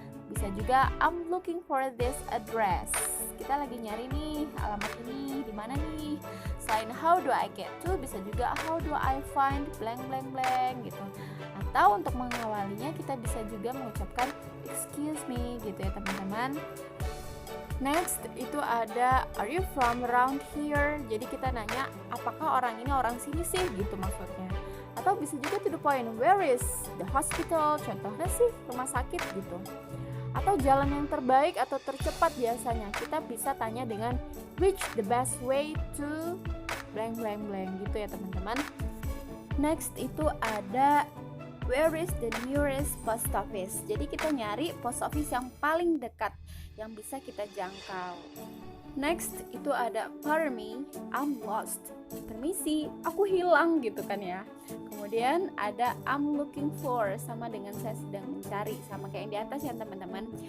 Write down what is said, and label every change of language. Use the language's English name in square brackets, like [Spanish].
[Indonesian] Bisa juga [English] I'm looking for this address. [Indonesian] Kita lagi nyari nih alamat ini di mana nih. Selain [English] how do I get to, [Indonesian] bisa juga [English] how do I find blank blank blank [Indonesian] gitu. Atau untuk mengawalinya kita bisa juga mengucapkan [English] excuse me [Indonesian] gitu ya teman-teman. [English] Next [Indonesian] itu ada [English] are you from around here? [Indonesian] Jadi kita nanya apakah orang ini orang sini sih gitu maksudnya. Atau bisa juga [English] to the point, where is the hospital? [Indonesian] Contohnya sih rumah sakit gitu. Atau jalan yang terbaik atau tercepat biasanya kita bisa tanya dengan [English] which the best way to blank blank [Indonesian] blank gitu ya teman-teman. [English] Next [Indonesian] itu ada [English] where is the nearest post office? [Indonesian] Jadi kita nyari post office yang paling dekat yang bisa kita jangkau. [English] Next [Indonesian] itu ada [English] pardon me, I'm lost. [Indonesian] Permisi, aku hilang gitu kan ya. Kemudian ada [English] I'm looking for, [Indonesian] sama dengan saya sedang mencari, sama kayak yang di atas ya teman-teman.